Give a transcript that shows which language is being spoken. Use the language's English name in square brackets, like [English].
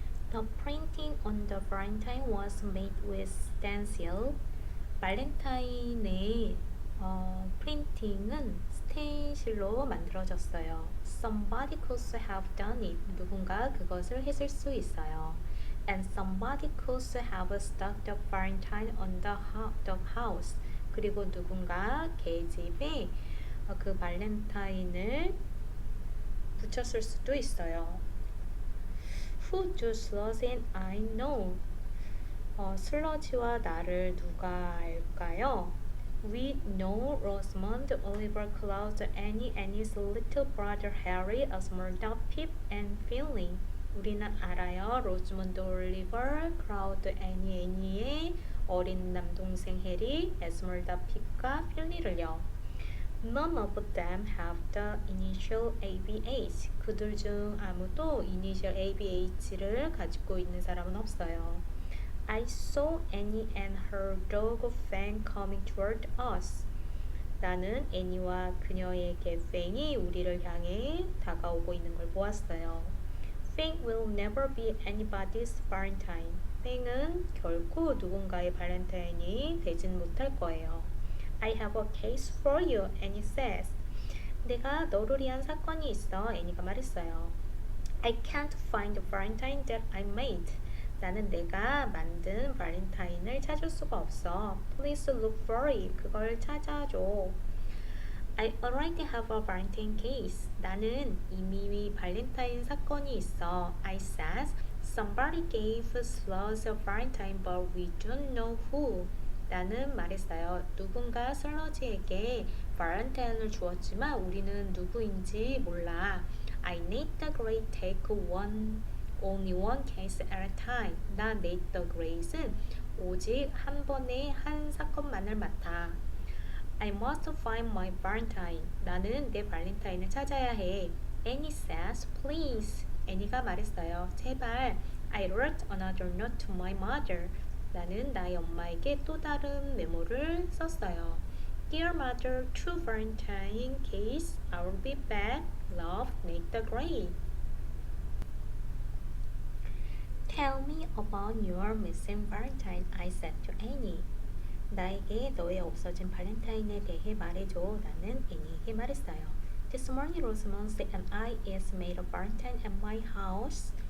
[English] The printing on the Valentine was made with stencil. [Korean] 발렌타인의 프린팅은 스텐실로 만들어졌어요. [English] Somebody could have done it. [Korean] 누군가 그것을 했을 수 있어요. [English] And somebody could have stuck the Valentine on the house. [Korean] 그리고 누군가 개집에 그 발렌타인을 붙였을 수도 있어요. [English] Who Who do Sludge and I know? [Korean] 슬러지와 나를 누가 알까요? [English] We know Rosamond, Oliver, Cloud, Annie, Annie's little brother Harry, Esmeralda, Pip, and Philly. [Korean] 우리는 알아요. 로즈먼드, 올리버, 클라우드, 애니의 어린 남동생 해리, 에스멀다, 핍과 필리를요. [English] None of them have the initial ABH. [Korean] 그들 중 아무도 이니셜 ABH를 가지고 있는 사람은 없어요. [English] I saw Annie and her dog Fang coming toward us. [Korean] 나는 애니와 그녀의 개 팽이 우리를 향해 다가오고 있는 걸 보았어요. [English] Fang will never be anybody's Valentine. [Korean] 팽은 결코 누군가의 발렌타인이 되진 못할 거예요. [English] I have a case for you, Annie says. [Korean] 내가 너를 위한 사건이 있어, 애니가 말했어요. [English] I can't find the Valentine that I made. [Korean] 나는 내가 만든 발렌타인을 찾을 수가 없어. [English] Please look for it. [Korean] 그걸 찾아줘. [English] I already have a Valentine case. [Korean] 나는 이미 발렌타인 사건이 있어. [English] I says, somebody gave Sludge a Valentine but we don't know who. [Korean] 나는 말했어요. 누군가 슬러지에게 발렌타인을 주었지만 우리는 누구인지 몰라. [English] I need the grade take only one case at a time. [Korean] 나 need the grade은 오직 한 번에 한 사건만을 맡아. [English] I must find my Valentine. [Korean] 나는 내 발렌타인을 찾아야 해. [English] Annie says, please. [Korean] 애니가 말했어요. 제발. [English] I wrote another note to my mother. [Korean] 나는 나의 엄마에게 또 다른 메모를 썼어요. [English] Dear mother, true Valentine case. I'll be back. Love, make the grade. Tell me about your missing Valentine, I said to Annie. [Korean] 나에게 너의 없어진 발렌타인에 대해 말해줘. 나는 애니에게 말했어요. [English] This morning Rosamond and I is made a Valentine at my house.